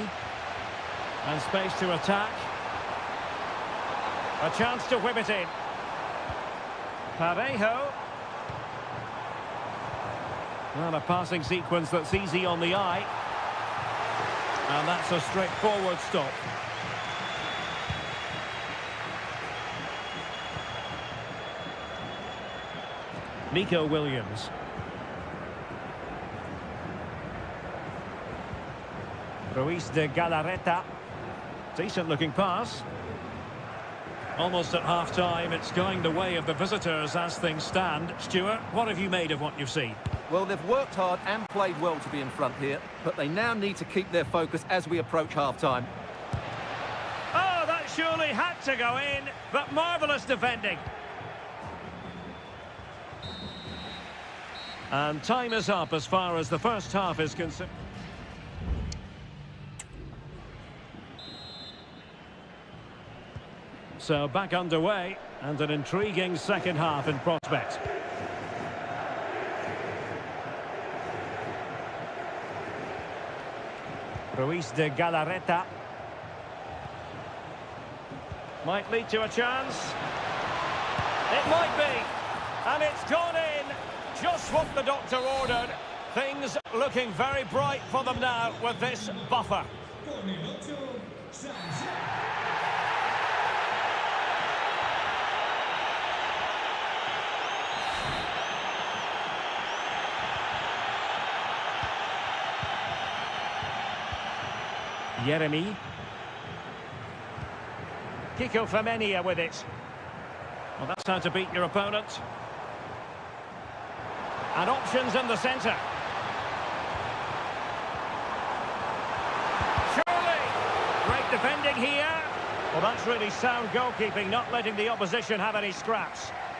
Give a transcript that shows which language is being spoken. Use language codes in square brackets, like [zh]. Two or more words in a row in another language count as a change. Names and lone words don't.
[en] And space to attack. A chance to whip it in. Parejo. Well, a passing sequence that's easy on the eye. And that's a straightforward stop. Nico Williams. Ruiz de Galarreta. Decent looking pass. Almost at half-time, it's going the way of the visitors as things stand. Stuart, what have you made of what you've seen? Well, they've worked hard and played well to be in front here, but they now need to keep their focus as we approach half-time. Oh, that surely had to go in, but marvellous defending. And time is up as far as the first half is concerned. So back underway, and an intriguing second half in prospect. Ruiz de Galarreta. Might lead to a chance. It might be. And it's gone in. Just what the doctor ordered. Things looking very bright for them now with this buffer. [es] Con el 8, Sanse. [en] Jeremy. Kiko Femenia with it. Well, that's how to beat your opponent. And options in the centre. Surely! Great defending here. Well, that's really sound goalkeeping, not letting the opposition have any scraps.